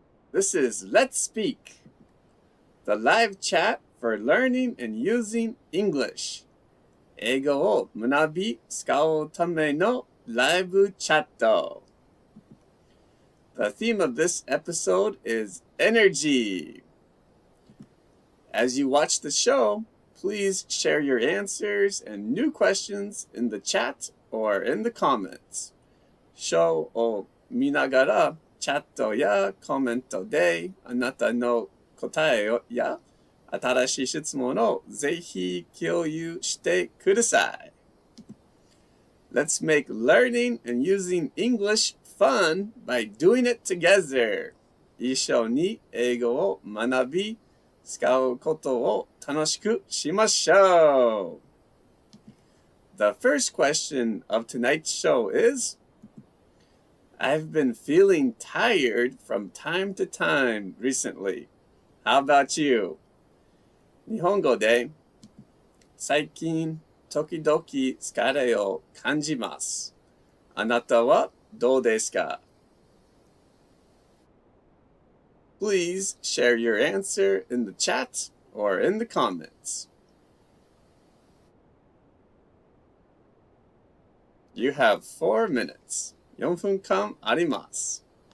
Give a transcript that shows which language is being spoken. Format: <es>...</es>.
<en>This is Let's Speak, the live chat for learning and using English.</en> <ja>英語を学び使うためのライブチャット.</ja> <en>The theme of this episode is energy. As you watch the show, please share your answers and new questions in the chat or in the comments.</en> <ja>ショーを見ながらチャットやコメントであなたの答えや新しい質問をぜひ共有してください。</ja> <en>Let's make learning and using English fun by doing it together.</en> <ja>一緒に英語を学び使うことを楽しくしましょう。</ja> <en>The first question of tonight's show is, I've been feeling tired from time to time recently. How about you?</en> <ja>日本語で最近時々疲れを感じます。あなたはどうですか？</ja> <en>Please share your answer in the chat or in the comments. You have 4 minutes.</en> <ja>4分間あります。</ja>